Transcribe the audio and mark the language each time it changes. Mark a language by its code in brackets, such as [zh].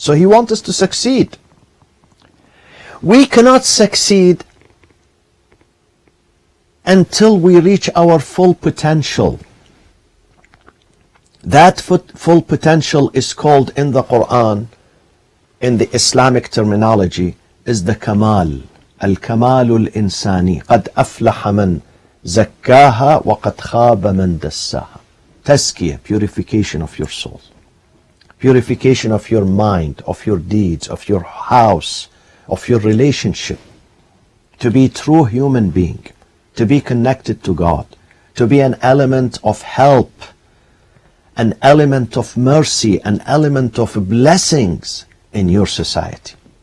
[en] So He wants us to succeed. We cannot succeed until we reach our full potential. That full potential is called in the Quran, in the Islamic terminology, is the Kamal. [ar] Al-Kamalul Insani. قَدْ أَفْلَحَ مَنْ زَكَّاهَا وَقَدْ خَابَ مَنْ دَسَّاهَا. [en] Tazkiyah, purification of your soul. Purification of your mind, of your deeds, of your house, of your relationship. To be true human being, to be connected to God, to be an element of help, an element of mercy, an element of blessings in your society.